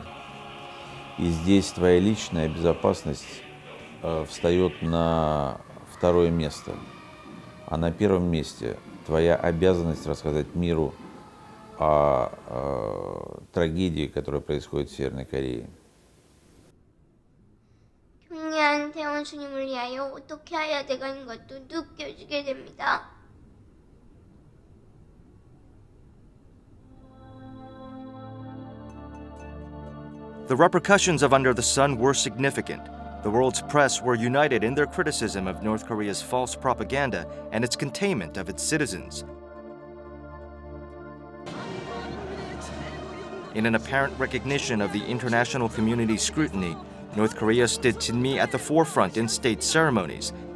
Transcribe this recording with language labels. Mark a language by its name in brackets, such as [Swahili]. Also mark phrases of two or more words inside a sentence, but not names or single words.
[Russian] И здесь твоя личная безопасность встает на второе место. А на первом месте твоя обязанность рассказать миру о трагедии, которая происходит в Северной Корее. [Korean] 경리한 대원수님을 위하여 어떻게 해야 되는 것도 느껴지게 됩니다. [English] The repercussions of Under the Sun were significant. The The world's press were united in their criticism of North Korea's false propaganda and its containment of its citizens. In an apparent recognition of the international community's scrutiny, North Korea stood Jinmi at the forefront in state ceremonies.